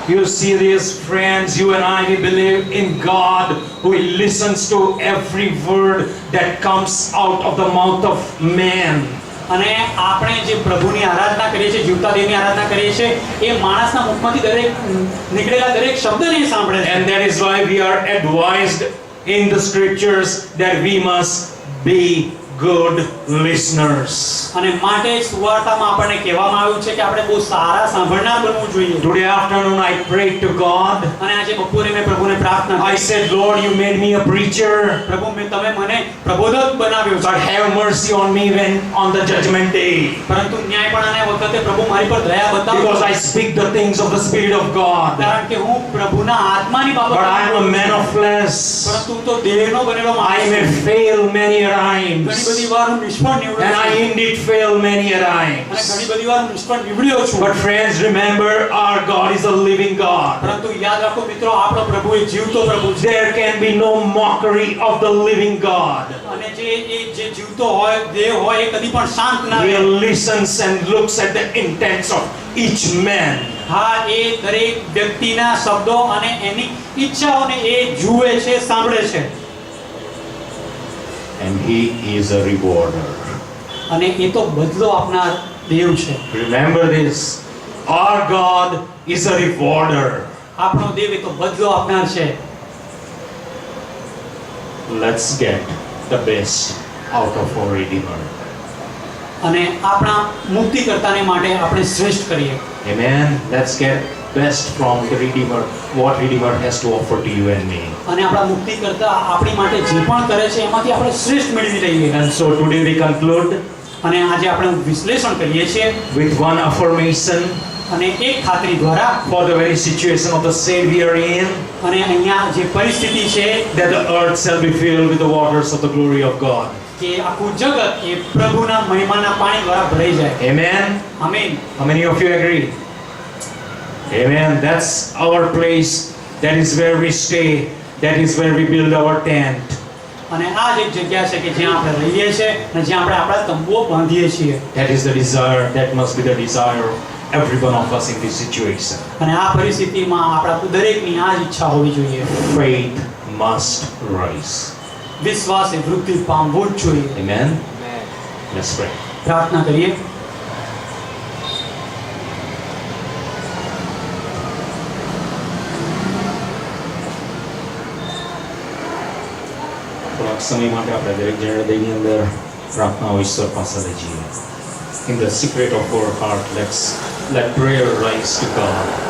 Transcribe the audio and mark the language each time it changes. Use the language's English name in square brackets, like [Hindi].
[English] You see this, friends, you and I, we believe in God who listens to every word that comes out of the mouth of man. [Gujarati] અને આપણે જે પ્રભુની આરાધના કરીએ છીએ, જીવતા દેવની આરાધના કરીએ છીએ, એ માણસના મુખમાંથી નીકળેલા દરેક શબ્દને સાંભળે છે. [English] And that is why we are advised in the scriptures that we must be good listeners. [Gujarati] અને માટે સુવાર્તામાં આપણને કહેવામાં આવ્યું છે કે આપણે બહુ સારા સાંભળનાર બનવું જોઈએ. [English] Today afternoon I prayed to God. [Gujarati] અને આજે બપોરે મેં પ્રભુને પ્રાર્થના [English] I [Gujarati] કરી. [English] said, Lord, you made me a preacher, [Gujarati] પ્રભુ તમે મને પ્રબોધક બનાવ્યો છે. [English] but have mercy on me when on the judgment day, [Gujarati] પરંતુ ન્યાયપણાના વખતે પ્રભુ મારી પર દયા બતાવો. [English] because I speak the things of the Spirit of God. [Gujarati] કારણ કે હું પ્રભુના આત્માની [English] But I am a [Gujarati] બાબત, [English] man of flesh. [Gujarati] પરંતુ હું તો દેહનો બનેલો [English] I [Gujarati] માણસ [English] may [Gujarati] છું. [English] fail many [Gujarati] ઘણી [English] times. [Gujarati] બધી વાર હું નિષ્ફળ નીવડ્યો [English] And I [Gujarati] છું [English] indeed fail many a [Gujarati] અને [English] times. [Gujarati] ઘણી બધી વાર હું નિષ્ફળ નીવડ્યો છું [English] But friends, remember, our God is a living God. [Gujarati] પરંતુ યાદ રાખો મિત્રો આપણો પ્રભુ એ જીવતો પ્રભુ છે [English] There can be no mockery of the living God. [Gujarati] અને જે જીવતો હોય દેવ હોય એ કદી પણ શાંત ના [English] He [Gujarati] રહે [English] listens and looks at the intents of each man. [Gujarati] હા એ દરેક વ્યક્તિના શબ્દો અને એની ઈચ્છાઓને એ જુએ છે સાંભળે છે [English] And He is a rewarder. [Gujarati] અને એ તો બદલો આપનાર દેવ છે [English] Remember this. Our God is a rewarder. [Gujarati] આપણો દેવ એ તો બદલો આપનાર છે [English] Let's get the best out of our Redeemer. [Gujarati] અને આપણા મુક્તિકર્તાને માટે આપણે શ્રેષ્ઠ કરીએ [English] Amen. Let's get best from the Redeemer. What Redeemer has to offer to you and me. [Gujarati] અને આપણા મુક્તિકર્તા આપણી માટે જે પણ કરે છે એમાંથી આપણે શ્રેષ્ઠ મેળવી લઈએ [English] And so today we conclude [Gujarati] અને આજે આપણે વિશ્લેષણ કરીએ છીએ [English] with one affirmation [Gujarati] અને એક ખાતરી દ્વારા [English] for the very situation of the state we are in, [Gujarati] અને અહીંયા જે પરિસ્થિતિ છે [English] that the earth shall be filled with the waters of the glory of God. [Gujarati] કે આખું જગત એ પ્રભુના મહિમાના પાણી દ્વારા ભરાઈ જાય [English] Amen. [Gujarati] આમીન [English] How many of you agree? Amen. That's our place. That is where we stay. That is where we build our tent. [Gujarati] અને આ જ એક જગ્યા છે કે જ્યાં આપણે રહીએ છીએ અને જ્યાં આપણે આપણા તંબુઓ બાંધીએ છીએ [English] That is the desire. That must be the desire of every one of us in this situation. [Gujarati] અને આ પરિસ્થિતિમાં આપણા દરેકની આ જ ઈચ્છા હોવી જોઈએ [English] Faith must rise. [Gujarati] વિશ્વાસે વૃદ્ધિ પામવું જ જોઈએ [English] Amen. Let's pray. [Gujarati] પ્રાર્થના કરીએ થોડાક સમય માટે આપણે દરેક જણ હૃદયની અંદર પ્રાર્થનાઓ ઈશ્વર પાસે લઈ જઈએ. [English] In the secret of our heart, let prayer rise to God.